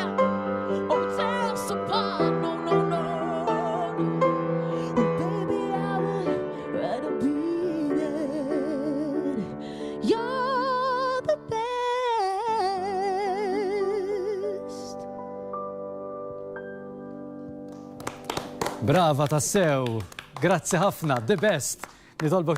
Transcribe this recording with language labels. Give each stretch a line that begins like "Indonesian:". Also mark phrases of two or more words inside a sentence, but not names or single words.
English: Oh, tear us apart, no, no, no, no. Baby, I would rather be there. You're the best.
Maltese: Brava tassew, grazzi ħafna,
English: the best.
Maltese: Nitolbok